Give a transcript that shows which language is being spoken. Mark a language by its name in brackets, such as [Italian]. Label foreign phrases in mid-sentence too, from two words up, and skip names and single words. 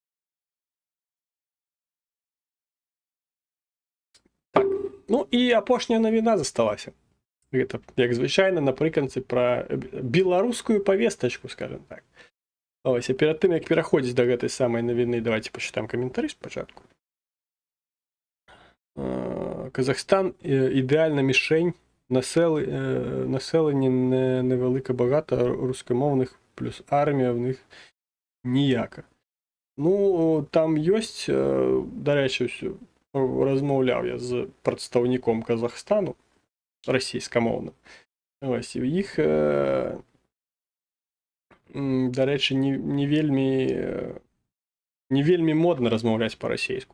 [Belarusian] Так, ну і апошняя навіна засталася. Гэта, як звычайна, напрыканцы пра беларускую павестачку, скажем так. Ось, а перад тым, як пераходзіць да гэтай самай навіны, давайте пачытаем каментары спачатку. [Ukrainian] Казахстан ідэальна мішень, населення невелика багато рускомовних, плюс армія в них ніяка. [Belarusian] Ну, там ёсць, дарэчы, размаўляў я з прадстаўніком Казахстану, расійскамоўным. Ось, і ў іх, дарэчы, не вельмі модна размаўляць па-расейску.